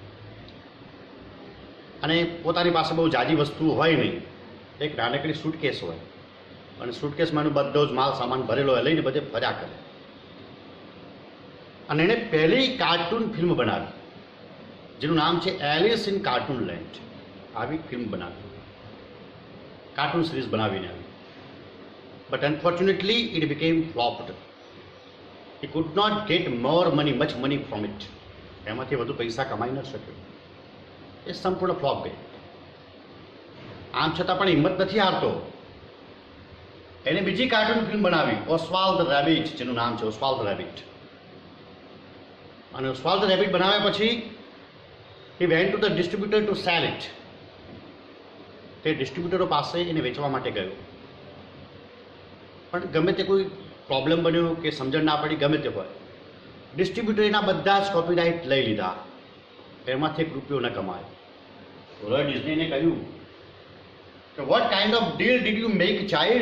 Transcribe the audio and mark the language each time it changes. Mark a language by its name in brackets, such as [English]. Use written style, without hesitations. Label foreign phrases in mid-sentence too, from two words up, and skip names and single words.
[Gujarati] અને પોતાની પાસે બહુ જાજી વસ્તુઓ હોય નહીં, એક નાનકડી સૂટકેસ હોય અને સૂટકેસમાં એનો બધો જ માલ સામાન ભરેલો હોય, લઈને બધે ફર્યા કરે. અને એણે પહેલી કાર્ટૂન ફિલ્મ બનાવી જેનું નામ છે એલિસ ઇન કાર્ટૂન લેન્ડ. આવી ફિલ્મ બનાવી, કાર્ટૂન સિરીઝ બનાવીને આવી. [English] But unfortunately it became flopped. he could not get more money, much money from it. [Gujarati] એમાંથી વધુ પૈસા કમાઈ ન શક્યો. એ સંપૂર્ણ ફ્લોપ ગઈ. આમ છતાં પણ હિંમત નથી હારતો. એને બીજી કાર્ટૂન ફિલ્મ બનાવી, ઓસ્વાલ્ડ ધ રેબિટ, જેનું નામ છે ઓસ્વાલ્ડ ધ રેબિટ. [English] અને ઓસ્વાલ્ડ ધ રેબિટ [Gujarati] બનાવ્યા પછી [English] he went to the distributor to sell it. [Gujarati] તે ડિસ્ટ્રીબ્યુટરો પાસે એને વેચવા માટે ગયો. પણ ગમે તે કોઈ પ્રોબ્લેમ બન્યો કે સમજણ ના પડી, ગમે તે હોય, ડિસ્ટ્રીબ્યુટર એના બધા જ કોપીરાઇટ લઈ લીધા. એમાંથી 1 રૂપિયો ન કમાયો. વોલ્ટ ડિઝનીને કહ્યું કે [English] What kind of deal did you make child?